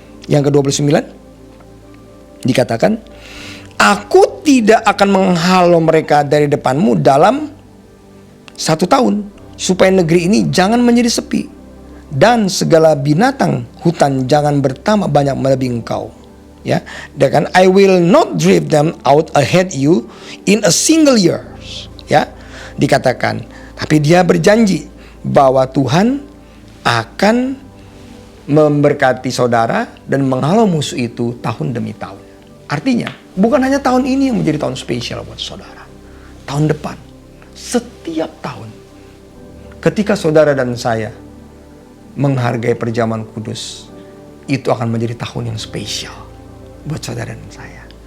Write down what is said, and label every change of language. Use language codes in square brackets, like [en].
[id] Yang ke-29 dikatakan, aku tidak akan menghalau mereka dari depanmu dalam 1 tahun, supaya negeri ini jangan menjadi sepi, dan segala binatang hutan jangan bertambah banyak melebihi engkau. Ya, dan [en] I will not drive them out ahead you in a single year. [id] Ya, dikatakan, tapi dia berjanji bahwa Tuhan akan memberkati saudara dan menghalau musuh itu tahun demi tahun. Artinya, bukan hanya tahun ini yang menjadi tahun spesial buat saudara. Tahun depan, setiap tahun, ketika saudara dan saya menghargai perjamuan kudus, itu akan menjadi tahun yang spesial buat saudara dan saya.